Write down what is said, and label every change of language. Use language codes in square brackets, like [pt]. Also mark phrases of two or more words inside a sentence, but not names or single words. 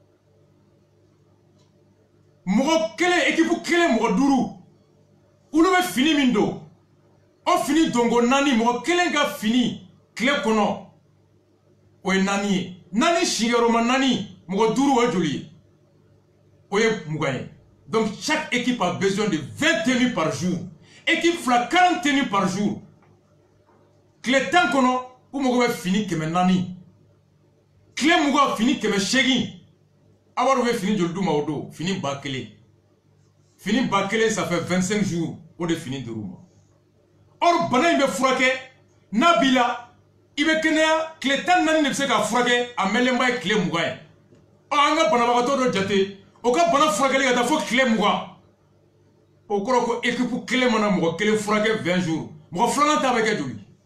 [bm] mɔgɔ kelen équipe kelen mɔgɔ 5 olu bɛ fini min don o fini donko 4 mɔgɔ kelen ka fini tile kɔnɔ o ye 4 ye 4 sigiyɔrɔma 4 mɔgɔ 5 o ye joli ye o ye 20 ye [fr] donc chaque équipe a besoin de 20 tenues par jour équipe fila 40 tenues par jour [bm] tile 10 kɔnɔ u mago bɛ fini 400 tile 20 fini 800 a b'a dɔn u bɛ fini joli d'u ma o don fini 1000 fini 1000 [fr] ça fait 25 jours [bm] o de fini dir'u ma or bana in bɛ furakɛ n'a b'i la i bɛ kɛnɛya tile 14 de bɛ se k'a furakɛ a mɛnlenba ye tile 20 ye ɔ an ka banabagatɔ dɔ jate o ka bana furakɛli ka taa fo tile 20 o kɔrɔ ko équipe kelen mana mɔgɔ kelen furakɛ 20 jours mɔgɔ filanan ta bɛ kɛ joli